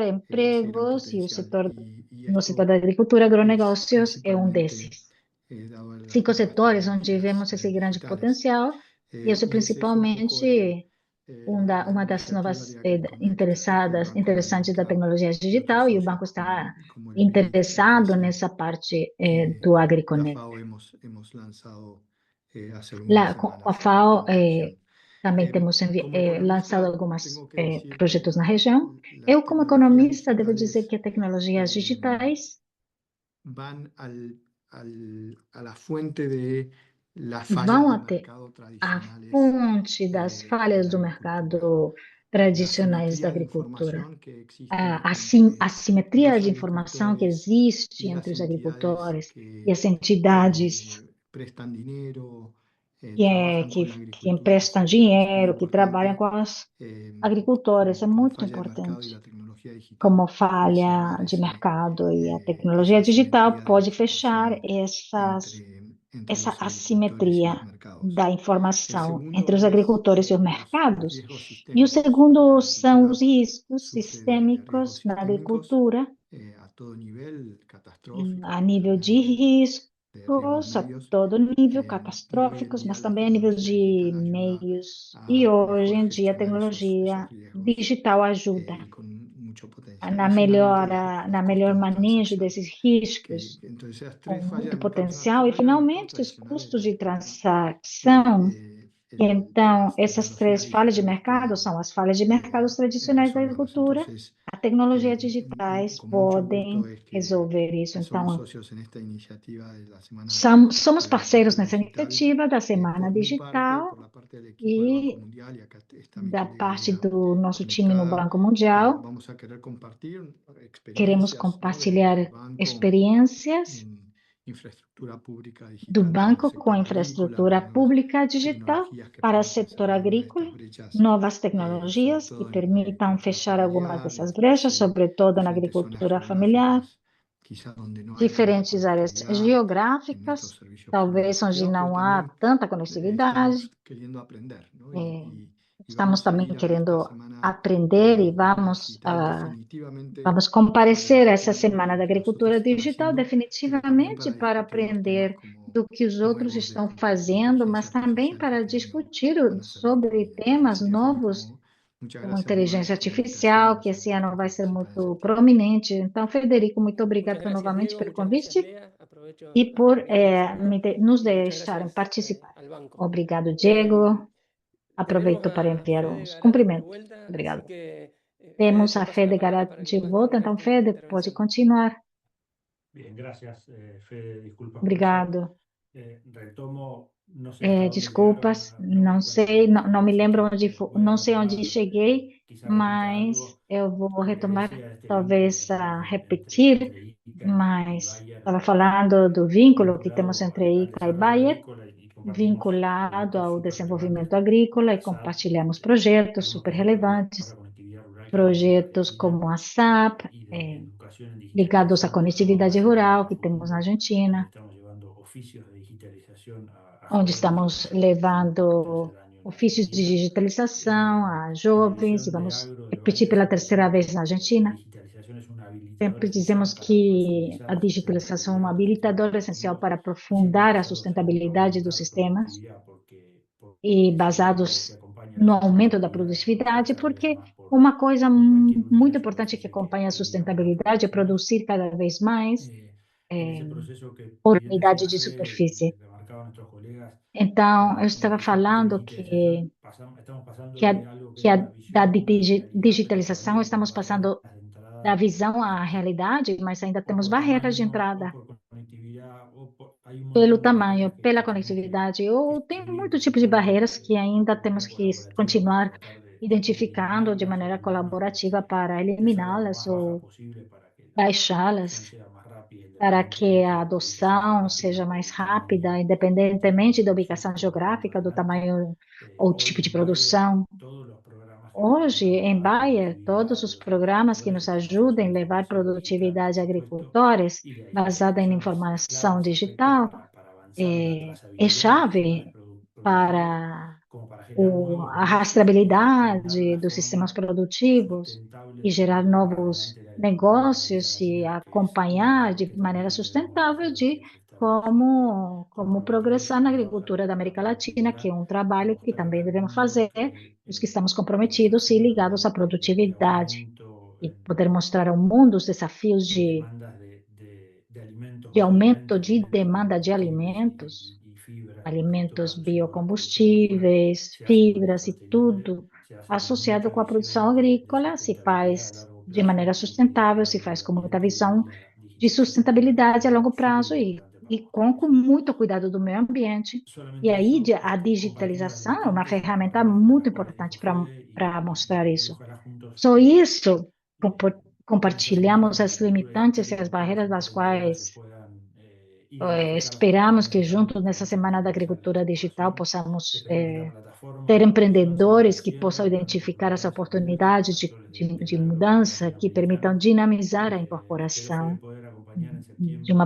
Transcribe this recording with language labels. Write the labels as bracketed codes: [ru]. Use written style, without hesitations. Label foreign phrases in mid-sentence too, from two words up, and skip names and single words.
[es] ese gran [pt] empregos, e o potencial. setor, [es] Y [pt] no setor [es] esto [pt] da agricultura, [es] es [pt] agronegócios é um principalmente desses. dado a 5 [es] las [pt] setores onde [es] tecnologías [pt] vemos esse grande [es] digitales. [pt] potencial, e isso [es] Y ese es un poco [pt] principalmente uma [es] la [pt] das [es] iniciativa [pt] novas [es] de Agriconnect que el Banco y el [pt] interessantes da [es] ICA [pt] tecnologia [es] y otros [pt] digital, e o [es] socios [pt] banco está [es] como el BID, [pt] interessado [es] BPC, [pt] nessa parte [es] que [pt] do [es] la [pt] AgriConnect. [es] FAO hemos lanzado hace algunas [pt] Lá, com a [es] semanas [pt] FAO, [es] en la región. [pt] também temos [es] Como [pt] lançado [es] economista, [pt] alguns [es] tengo que decir [pt] projetos [es] que [pt] na região. [es] las [pt] Eu, como [es] tecnologías [pt] economista, devo dizer [es] digitales [pt] que as tecnologias digitais [es] van a la fuente de las fallas [pt] vão [es] de [pt] até [es] mercado [pt] a [es] tradicionales [pt] fonte das [es] de [pt] falhas [es] la [pt] do [es] agricultura. [pt] mercado [es] La [pt] tradicionais da [es] asimetría de [pt] agricultura. [es] información que existe [pt] A [es] entre [pt] assimetria [es] los [pt] de informação que [es] agricultores [pt] existe [es] y [pt] entre [es] las [pt] os [es] entidades [pt] agricultores e [es] que [pt] as entidades [es] prestan dinero, [pt] que, [es] trabajan [pt] que, [es] con la [pt] que [es] agricultura, [pt] emprestam [es] es muy [pt] dinheiro, que trabalham [es] importante, [pt] com os agricultores. É [es] como [pt] muito [es] falla de mercado y [pt] importante. [es] la tecnología digital [pt] Como [es] puede [pt] falha [es] sembrar [pt] de mercado e a tecnologia [es] esa [pt] digital [es] asimetría de [pt] pode fechar [es] información entre [pt] essa [es] los agricultores y [pt] assimetria [es] los mercados. [pt] da [es] El [pt] informação entre [es] segundo [pt] os [es] es [pt] agricultores e os [es] los [pt] mercados. [es] riesgos [pt] E o [es] sistémicos. [pt] segundo [es] La [pt] são os [es] agricultura [pt] riscos [es] sufre de riesgos [pt] sistêmicos na [es] sistémicos [pt] agricultura, [es] a todo nivel, [pt] a [es] catastróficos, pero [pt] nível [es] también [pt] de [es] de riesgos [pt] riscos, a [es] medios. [pt] todo nível, [es] Y hoy en [pt] catastróficos, [es] día [pt] mas [es] la [pt] também a nível [es] tecnología [pt] de [es] digital ayuda [pt] meios. E [es] a [pt] hoje [es] mejor [pt] em dia a [es] gestionar esos [pt] tecnologia [es] riesgos [pt] digital ajuda [es] y con mucho potencial. [pt] na [es] Y finalmente [pt] na [es] los [pt] melhor [es] costos de [pt] manejo [es] transacción, [pt] desses riscos, [es] entonces esas [pt] com [es] tres fallas [pt] muito [es] de mercado son las [pt] potencial, [es] tres [pt] e [es] fallas de mercado [pt] finalmente os [es] tradicionales de [pt] custos [es] la [pt] de [es] agricultura. [pt] transação. Então, [es] Las [pt] essas [es] tecnologías [pt] três falhas de [es] digitales [pt] mercado [es] pueden [pt] são as falhas de mercados tradicionais da [es] resolverlos. [pt] agricultura. [es] Entonces, [pt] As tecnologias [es] un- [pt] digitais [es] con mucho gusto [pt] podem [es] es [pt] resolver isso. [es] somos [pt] Então, [es] socios en esta iniciativa de la Semana [pt] somos [es] de la [pt] parceiros [es] Agricultura [pt] nessa [es] Digital. [pt] iniciativa da Semana [es] Por mi parte, [pt] Digital [es] por la parte del equipo del Banco [pt] e [es] Mundial, y acá está mi [pt] da [es] colega [pt] parte [es] Lea [pt] do nosso time no [es] conectada, [pt] Banco Mundial. [es] vamos a querer compartir [pt] Queremos [es] experiencias, ¿no? [pt] compartilhar [es] del banco [pt] experiências [es] en infraestructura pública [pt] do [es] digital para el [pt] banco com [es] sector agrícola, [pt] infraestrutura [es] las nuevas [pt] pública digital [es] tecnologías que [pt] para o [es] permiten [pt] setor [es] cerrar algunas de [pt] agrícola, [es] estas brechas, [pt] novas [es] sobre [pt] tecnologias que [es] todo [pt] permitam [es] en la [pt] fechar algumas [es] familiar, [pt] dessas brechas, sobretudo na [es] diferentes zonas [pt] agricultura familiar, [es] geográficas, quizás donde no hay tanta [pt] diferentes áreas [es] conectividad en estos [pt] geográficas, [es] servicios [pt] talvez [es] públicos [pt] onde [es] privados, pero [pt] não há [es] también [pt] tanta conectividade. [es] estamos queriendo aprender, ¿no? Eh, Y [pt] Estamos [es] vamos a [pt] também [es] ir a esta [pt] querendo [es] semana de [pt] aprender [es] la [pt] e [es] agricultura digital definitivamente [pt] vamos comparecer a [es] para [pt] essa Semana [es] aprender [pt] da [es] lo que los otros [pt] Agricultura [es] están [pt] Digital, [es] haciendo, pero también [pt] definitivamente [es] para [pt] para [es] discutir los temas [pt] aprender [es] como [pt] do que os outros [es] nuevos [pt] estão [es] de [pt] fazendo, [es] inteligencia [pt] mas também [es] artificial que [pt] para [es] este año [pt] discutir [es] van a ser muy [pt] sobre [es] prominentes. [pt] temas [es] Así que [pt] novos, [es] Federico, muchas [pt] como [es] gracias por [pt] inteligência [es] la invitación y [pt] artificial, que [es] nosotros [pt] esse ano vai [es] queremos [pt] ser [es] participar en [pt] muito [es] septiembre. [pt] prominente. Então, Federico, muito [es] Muchas [pt] obrigada [es] gracias, [pt] novamente [es] Diego. [pt] pelo [es] Muchas gracias, [pt] convite [es] Lea. Aprovecho [pt] e por [es] también de saludar. [pt] nos [es] Y muchas [pt] deixarem [es] gracias [pt] participar. [es] al banco. [pt] Obrigado, Em, Diego. [es] tenemos [pt] Aproveito para [es] a [pt] enviar [es] Fede [pt] os [es] Garat de [pt] cumprimentos. [es] vuelta, así [pt] Obrigado. [es] que Fede, [pt] Temos [es] te [pt] a [es] paso la [pt] Fede [es] palabra [pt] Garat [es] para que [pt] de [es] puedas [pt] volta, [es] terminar [pt] então, [es] tu [pt] Fede, pode [es] intervención. [pt] continuar. [es] Bien, gracias, Fede. Disculpas por eso. [pt] Obrigado. [es] Retomo, no sé hasta dónde [pt] Desculpas, [es] llegaron, ¿no? [pt] não [es] Con [pt] sei, não me [es] así [pt] lembro [es] que [pt] onde, [es] voy a [pt] não sei onde [es] retomar, [pt] cheguei, [es] quizá repita [pt] mas [es] algo [pt] eu vou [es] que les [pt] retomar, [es] decía de este vínculo que [pt] talvez [es] tenemos [pt] repetir, [es] ICA y [pt] mas [es] Bayer, [pt] estava falando do vínculo que temos [es] vinculado [pt] entre [es] al [pt] ICA e [es] desarrollo [pt] Bayer, [es] agrícola y compartimos [pt] vinculado [es] proyectos [pt] ao [es] súper [pt] desenvolvimento [es] relevantes, [pt] agrícola e [es] SAP, [pt] compartilhamos projetos [es] algunos [pt] super [es] proyectos de [pt] relevantes, [es] baja conectividad rural que tenemos en [pt] projetos [es] Argentina [pt] como a SAP, [es] y de educación en [pt] ligados à [es] digitalización que nos vamos a [pt] conectividade [es] acercar en [pt] rural [es] el [pt] que temos na [es] futuro, donde [pt] Argentina, [es] estamos llevando oficios de digitalización a [pt] onde [es] jóvenes [pt] estamos [es] que están por [pt] levando [es] tercer año en [pt] ofícios de [es] Argentina. [pt] digitalização a [es] En la [pt] jovens e [es] visión de [pt] vamos [es] Agro de [pt] repetir [es] Bayer [pt] pela [es] siempre [pt] terceira [es] decimos [pt] vez na [es] que la [pt] Argentina. [es] digitalización es un habilitador [pt] Sempre dizemos [es] esencial para [pt] que [es] profundizar [pt] a [es] la [pt] digitalização é um [es] sustentabilidad de los sistemas [pt] habilitador essencial [es] productivos [pt] para [es] y siempre [pt] aprofundar a [es] basados en [pt] sustentabilidade dos [es] aumentar [pt] sistemas [es] productividad, [pt] e [es] porque es el vínculo que [pt] basados [es] acompaña la [pt] no aumento da [es] sustentabilidad y [pt] produtividade, [es] cada vez [pt] porque [es] más [pt] uma coisa [es] por cualquier unidad de [pt] muito importante que [es] superficie [pt] acompanha a [es] que digamos [pt] sustentabilidade é [es] aprovechemos. [pt] produzir cada vez mais [es] En eh, ese proceso que [pt] por [es] bien [pt] unidade [es] decía [pt] de [es] Fede y [pt] superfície. [es] remarcaban nuestros colegas, [pt] Então, eu [es] en la [pt] estava [es] visión de [pt] falando [es] digitalización estamos [pt] que, [es] pasando [pt] a, [es] de algo que [pt] que [es] era [pt] a, [es] una [pt] da [es] visión a una realidad, pero [pt] digitalização [es] todavía con [pt] estamos [es] barreras [pt] passando [es] de [pt] da [es] entrada [pt] visão à realidade, mas ainda [es] o [pt] temos [es] por [pt] barreiras de [es] tamaño o [pt] entrada [es] por conectividad, hay un [pt] pelo [es] montón de [pt] tamanho, [es] barreras [pt] pela [es] que tenemos [pt] conectividade, [es] que [pt] ou tem [es] ir [pt] muito tipo de [es] descifrando [pt] barreiras que ainda [es] de [pt] temos [es] manera [pt] que [es] colaborativa para [pt] continuar [es] tratar de [pt] identificando de [es] eliminarlas o [pt] maneira [es] por lo menos [pt] colaborativa para [es] de hacerlas lo [pt] eliminá-las [es] más baja [pt] ou [es] posible para que la adopción [pt] baixá-las, [es] sea más rápida [pt] para que a [es] independientemente de la ubicación [pt] adoção [es] geográfica [pt] seja [es] o [pt] mais [es] del tamaño [pt] rápida, [es] de la [pt] independentemente da [es] producción [pt] ubicação [es] que estemos llevando [pt] geográfica, do [es] adelante. [pt] tamanho ou [es] Hoy [pt] tipo de [es] en Bayer, [pt] produção. [es] todos los programas que nos [pt] Hoje, [es] ayudan [pt] em [es] a [pt] Bayer, todos [es] conectividad de [pt] os [es] los [pt] programas que [es] agricultores [pt] nos [es] están basados [pt] ajudam [es] en [pt] em levar [es] información digital, por [pt] produtividade a [es] supuesto, [pt] agricultores, [es] y la [pt] baseada em [es] digitalización es clave [pt] informação [es] en ese aspecto [pt] digital, [es] para avanzar en la [pt] é [es] trazabilidad de los sistemas [pt] chave [es] productivos, [pt] para [es] como para generar nuevos [pt] a [es] negocios y respaldar [pt] rastreabilidade [es] la [pt] dos sistemas [es] forma [pt] produtivos [es] sustentable [pt] e gerar [es] de llevar [pt] novos [es] adelante la agricultura de alta [pt] negócios e [es] velocidad, que es una [pt] acompanhar de maneira [es] característica de la [pt] sustentável [es] modalidad [pt] de [es] en la que estamos [pt] como [es] comprometidos [pt] progressar na [es] aliados [pt] agricultura da [es] a la [pt] América Latina, que [es] conectividad [pt] é um [es] y [pt] trabalho que [es] mostrar [pt] também [es] al [pt] devemos [es] mundo [pt] fazer, [es] que [pt] os que estamos [es] los [pt] comprometidos e [es] desafíos [pt] ligados à [es] de [pt] produtividade, [es] aumento [pt] e poder mostrar ao mundo os desafios [es] de demandas de alimentos [pt] de aumento [es] básicamente, [pt] de alimentos, demanda de [es] biocombustibles [pt] alimentos, [es] y fibra, que esto [pt] alimentos [es] asociado a la producción agrícola [pt] biocombustíveis, [es] se hace de manera [pt] fibras e [es] sostenible, [pt] tudo [es] se hace con [pt] associado [es] mucha [pt] com a produção [es] visión de [pt] agrícola se [es] sustentabilidad a [pt] faz [es] largo [pt] de maneira [es] plazo y [pt] sustentável, se [es] claro que [pt] faz [es] el [pt] com muita [es] ambiente [pt] visão [es] y la [pt] de [es] digitalización es un [pt] sustentabilidade a [es] elemento [pt] longo [es] súper [pt] prazo e [es] importante [pt] e com muito cuidado do meio ambiente. E [es] Solamente [pt] aí [es] eso, [pt] a [es] compartir las [pt] digitalização é uma [es] vertientes [pt] ferramenta muito [es] para que [pt] importante [es] ruede [pt] para mostrar [es] y [pt] isso. [es] ojalá juntos [pt] Só isso, [es] pensemos [pt] compartilhamos as limitantes e as [es] que las [pt] barreiras das [es] diferentes empresas se [pt] quais [es] puedan identificar las [pt] esperamos que [es] oportunidades [pt] juntos nessa [es] realmente [pt] Semana da [es] importantes para la [pt] Agricultura Digital [es] preocupación que [pt] possamos [es] permite la plataforma [pt] ter [es] avanzar [pt] empreendedores que possam [es] creciendo con [pt] identificar as [es] oportunidades abiertas [pt] oportunidades [es] para todos los [pt] de [es] desarrolladores [pt] mudança que permitam [es] latinoamericanos. [pt] dinamizar a [es] Espero, Fede, [pt] incorporação [es] poder acompañar en [pt] de uma